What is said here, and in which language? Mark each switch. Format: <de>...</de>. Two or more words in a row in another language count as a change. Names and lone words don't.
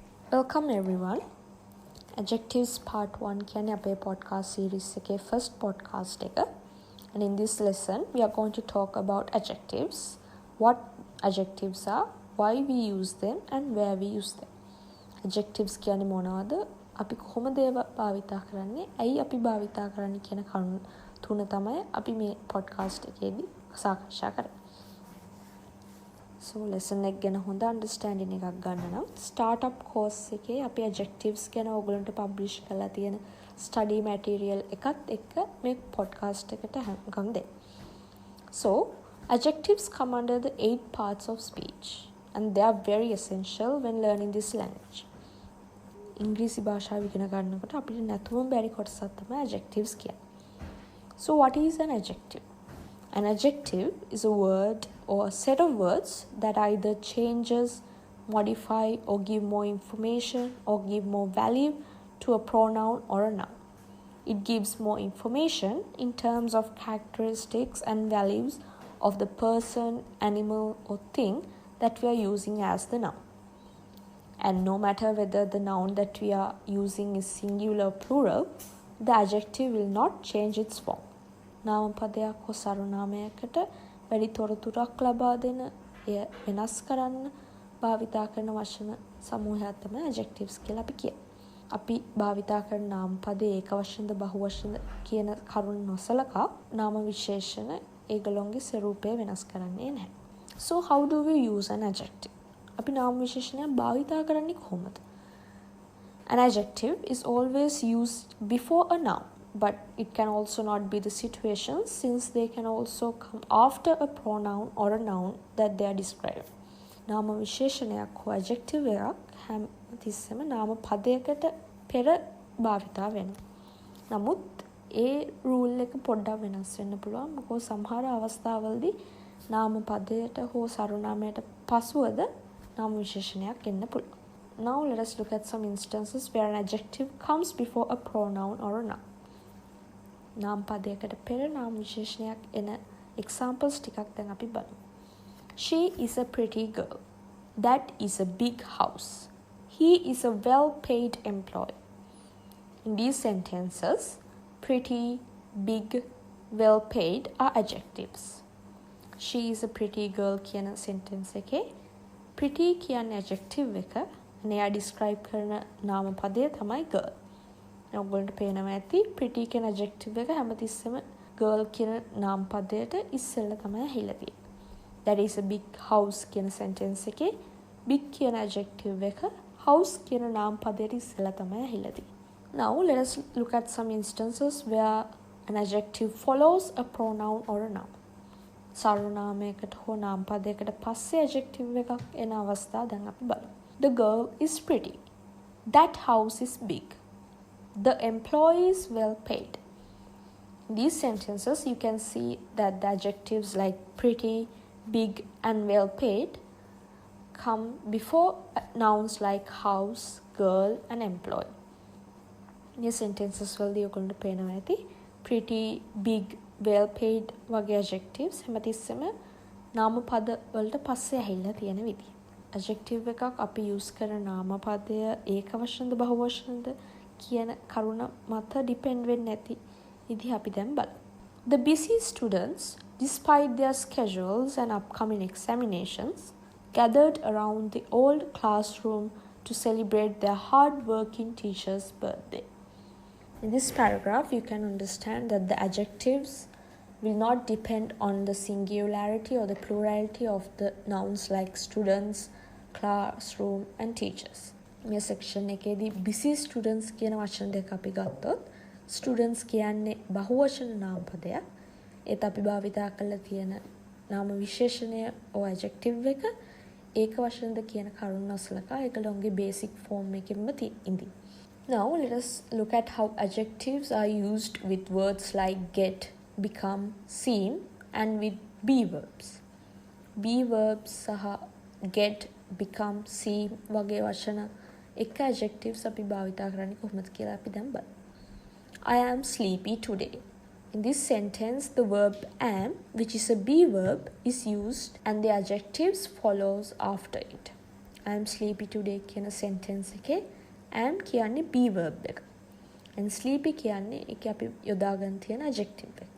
<en>Welcome everyone. Adjectives part 1</en> <si>කියන්නේ අපේ</si> <en>podcast series එකේ first podcast එක. And in this lesson we are going to talk about adjectives. What adjectives are, why we use them and where we use them.</en> <si>Adjectives කියන්නේ මොනවද? අපි කොහොමද ඒවා භාවිතා කරන්නේ? ඇයි අපි භාවිතා කරන්නේ කියන කරුණු තුන තමයි අපි මේ podcast එකේදී සාකච්ඡා කරන්නේ.</si> <en>So lesson</en> <si>එක ගැන හොඳ understanding එකක් ගන්න නම්</si> <en>startup course</en> <si>එකේ අපි adjectives ගැන ඔයගලන්ට publish කරලා තියෙන</si> <en>study material</en> <si>එකත් එක්ක මේ podcast එකට හංගන් දෙන්න.</si> <en>So adjectives come under the 8 parts of speech and they are very essential when learning this language.</en> <si>ඉංග්‍රීසි භාෂාව ඉගෙන ගන්නකොට අපිට නැතුවම බැරි කොටසක් තමයි adjectives කියන්නේ.</si> <en>So what is an adjective? An adjective is a word or a set of words that either changes, modify or give more information or give more value to a pronoun or a noun. It gives more information in terms of characteristics and values of the person, animal or thing that we are using as the noun. And no matter whether the noun that we are using is singular or plural, the adjective will not change its form.</en> <si>නාමපදයක් හෝ සර්වනාමයකට වැඩි තොරතුරක් ලබා දෙන එය වෙනස් කරන්න භාවිතා කරන වචන සමූහයක් තමයි adjectives කියලා අපි කියන්නේ. අපි භාවිතා කරන නාමපදයේ ඒක වචනද බහු වචනද කියන කරුණ නොසලකා නාම විශේෂණ ඒගොල්ලොන්ගේ ස්වරූපය වෙනස් කරන්නේ නැහැ.</si> <en>So how do we use an adjective?</en> <si>අපි නාම විශේෂණයක් භාවිතා කරන්නේ කොහොමද?</si> <en>An adjective is always used before a noun. But it can also not be the situation since they can also come after a pronoun or a noun that they are describing.</en> <si>නාම විශේෂණයක් හෝ adjective එකක් හැම තිස්සෙම නාම පදයකට පෙර භාවිතා වෙනවා. නමුත් ඒ රූල් එක පොඩ්ඩක් වෙනස් වෙන්න පුළුවන්. මොකද සමහර අවස්ථාවලදී නාම පදයට හෝ සර්වනාමයට පසුවද නාම විශේෂණයක් එන්න පුළුවන්.</si> <en>Now let us look at some instances where an adjective comes before a pronoun or a noun.</en> <si>නාම පදයකට පෙර නාම විශේෂණයක් එන examples ටිකක් දැන් අපි බලමු.</si> <en>She is a pretty girl. That is a big house. He is a well-paid employee. In these sentences, pretty, big, well-paid are adjectives. She is a pretty girl</en> <si>කියන sentence එකේ pretty කියන adjective එක එයා describe කරන නාම පදය තමයි girl. ඔයගොල්ලන්ට පේනවා ඇති pretty කියන adjective එක හැමතිස්සෙම girl කියන නාම පදයට ඉස්සෙල්ලා තමයි ඇහිලා තියෙන්නේ.</si> <en>That is a big house</en> <si>කියන sentence එකේ big කියන adjective එක house කියන නාම පදයට ඉස්සෙල්ලා තමයි ඇහිලා තියෙන්නේ.</si> <en>Now let us look at some instances where an adjective follows a pronoun or a noun.</en> <si>සර්වනාමයකට හෝ නාම පදයකට පස්සේ adjective එකක් එන අවස්ථා දැන් අපි බලමු.</si> <en>The girl is pretty. That house is big. The employee is well paid. In these sentences, you can see that the adjectives like pretty, big, and well paid come before nouns like house, girl, and employee. In these sentences, you're going to pay pretty, big, well paid වගේ adjectives</en> <si>හැමතිස්සෙම නාම පද වලට පස්සේ ඇහිලා තියෙන විදිහ. Adjective එකක් අපි use කරන නාම පදය ඒක වචනද බහු වචනද කියන කරුණ මත depend වෙන්නේ නැති විදිහ අපි දැන් බලමු.</si> <en>The busy students, despite their schedules and upcoming examinations, gathered around the old classroom to celebrate their hard-working teacher's birthday. In this paragraph, you can understand that the adjectives will not depend on the singularity or the plurality of the nouns like students, classroom, and teachers.</en> <si>මේ section එකේදී</si> <en>busy students</en> <si>කියන වචන දෙක අපි ගත්තොත් students කියන්නේ බහුවචන නාම පදයක්. ඒත් අපි භාවිතා කරලා තියෙන නාම විශේෂණය or adjective එක ඒක වචනද කියන කරුණ නොසලකා ඒකලොන්ගේ</si> <en>basic form</en> <si>එකෙන්ම ඉඳි.</si> <en>Now let us look at how adjectives are used with words like get, become, seem and with be verbs. Be verbs</en> <si>සහ</si> <en>get, become, seem</en> <si>වගේ වචන එක adjectives අපි භාවිතා කරන්නේ කොහොමද කියලා අපි දැන් බලමු.</si> <en>I am sleepy today. In this sentence, the verb am, which is a be verb, is used and the adjectives follows after it. I am sleepy today</en> <si>කියන sentence එකේ am කියන්නේ</si> <en>be verb</en> <si>එක. and sleepy කියන්නේ ඒක අපි යොදා ගන්න තියෙන adjective එක.</si>